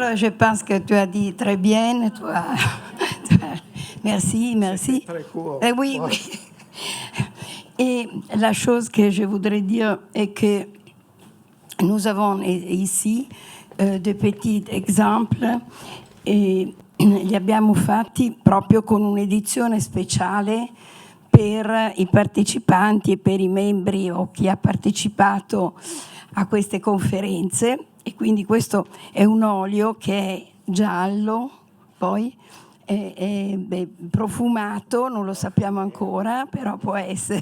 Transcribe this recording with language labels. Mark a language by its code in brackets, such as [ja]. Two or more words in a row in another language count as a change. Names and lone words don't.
[fr] Alors, je pense que tu as dit très bien. Merci. C'est très court. Oui, oui. Et la chose que je voudrais dire est que nous avons ici [it] dei petits exemples e li abbiamo fatti proprio con un'edizione speciale per i partecipanti e per i membri o chi ha partecipato a queste conferenze. E quindi questo è un olio che è giallo, poi è profumato, non lo sappiamo ancora, però può essere.